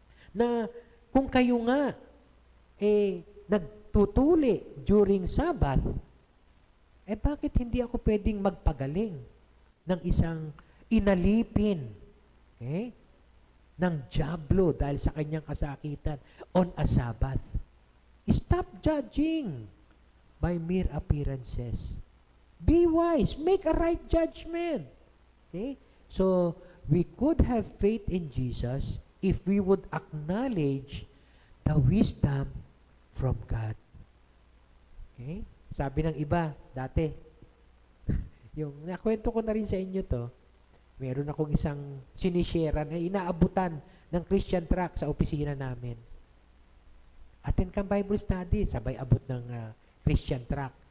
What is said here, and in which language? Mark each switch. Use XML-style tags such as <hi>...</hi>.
<tl>Na kung kayo nga, nagtutuli during Sabbath, bakit hindi ako pwedeng magpagaling ng isang inalipin, okay, ng dyablo dahil sa kanyang kasakitan on a Sabbath?</tl> <en>Stop judging by mere appearances. Be wise. Make a right judgment. Okay? So, we could have faith in Jesus if we would acknowledge the wisdom from God. Okay?</en> <tl>Sabi ng iba, dati, yung nakwento ko na rin sa inyo to, meron akong isang sinisharean na inaabutan ng Christian track sa opisina namin. Attend kang Bible study, sabay abot ng Christian track.</tl>